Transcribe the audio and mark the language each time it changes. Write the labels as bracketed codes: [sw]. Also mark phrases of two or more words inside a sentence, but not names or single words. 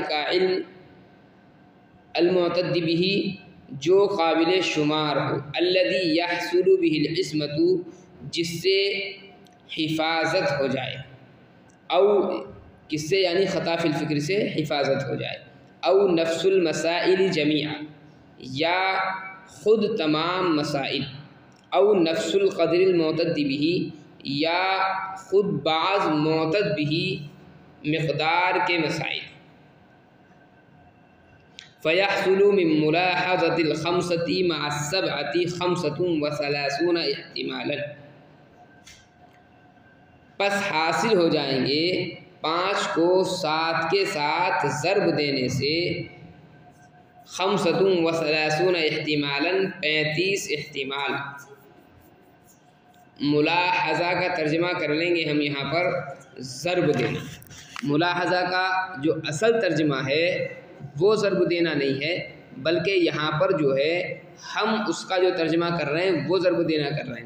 [ur] کا علم، [ar] المعتد به [ur] جو قابل شمار ہو، [ar] الذی یحصل به العصمۃ [ur] جس سے حفاظت ہو جائے، او کس سے یعنی [ar] خطا فی الفکر [ur] سے حفاظت ہو جائے، [ar] او نفس المسائل جمیعا، [ur] یا خود تمام مسائل، [ar] او نفس القدر المعتد به، [ur] یا خود بعض معتد به مقدار کے مسائل۔ [ar] فیحصل من ملاحظة الخمسة مع السبعة 35 احتمالا، [ur] پس حاصل ہو جائیں گے 5 کو 7 کے ساتھ ضرب دینے سے 35 احتمالا 35 احتمال۔ ملاحظہ کا ترجمہ کر لیں گے ہم یہاں پر ضرب دینا۔ ملاحظہ کا جو اصل ترجمہ ہے وہ ضرب دینا نہیں ہے، بلکہ یہاں پر جو ہے ہم اس کا جو ترجمہ کر رہے ہیں وہ ضرب دینا کر رہے ہیں۔